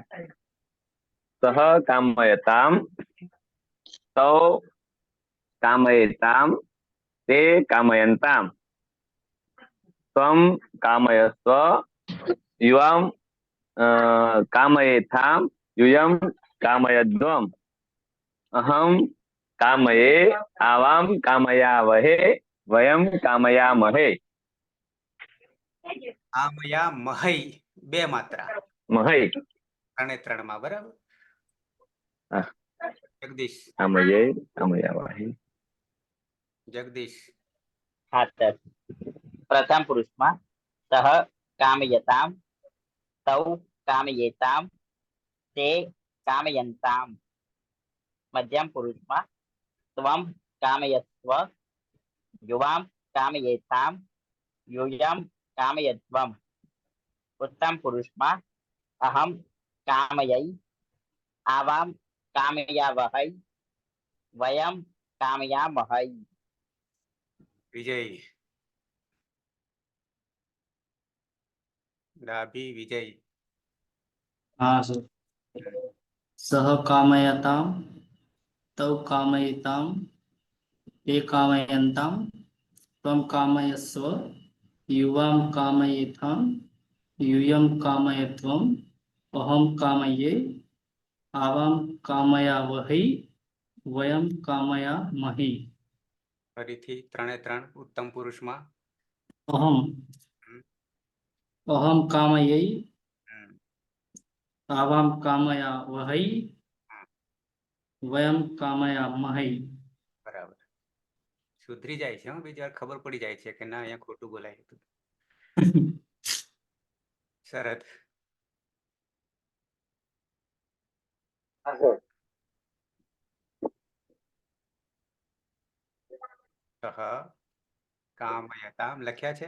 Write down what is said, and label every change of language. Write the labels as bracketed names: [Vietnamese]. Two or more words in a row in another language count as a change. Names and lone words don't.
[Sanskrit] सह कामयताम तौ कामयेताम ते कामयन्ताम त्वं कामयस्व युवां कामयेथाम यूयं कामयध्वम. अहम कामये आवाम कामयावहे वयम कामयामहे. [Gujarati] कामयामहै બે માત્રા [Sanskrit] महै. [Gujarati] ત્રણે ત્રણમાં બરાબર. [Hindi] हाँ. [Gujarati] જગદીશ. [Sanskrit] कामये कामयावहे. [Gujarati] જગદીશ. હા સર. પ્રથમ પુરુષમાં [Sanskrit] સહ કામયતામ તૌ કામયેતામ તે કામયંતામ. [Gujarati] મધ્યમ પુરુષમાં [Sanskrit] ત્વમ કામયસ્વ યુવામ કામયેતામ यूयम कामयध्वम. उत्तम पुरुषમાં अहम कामयै आवाम कामयावहै वयम कामयामहै. [Gujarati] વિજય. ડાભી વિજય. [Hindi] हाँ सर। [Sanskrit] सह कामयताम तौ कामयताम ते कामयन्ताम त्वं कामयस्व युवां कामयेथाम यूयं कामयध्वम. अहम कामये आवां कामयावहै वयं कामयामहे. [Gujarati] ફરીથી ત્રણે ત્રણ ઉત્તમ પુરુષમાં. [Sanskrit] अहम अहम कामयै आवां कामयावहै वयं कामयामहे. [Gujarati] બરાબર. સુધરી જાય છે બીજી વાર ખબર પડી જાય છે કે ના અહીંયા ખોટું બોલાય હતું. શરદ. [Sanskrit] સહ કામયતામ [Gujarati] લખ્યા છે.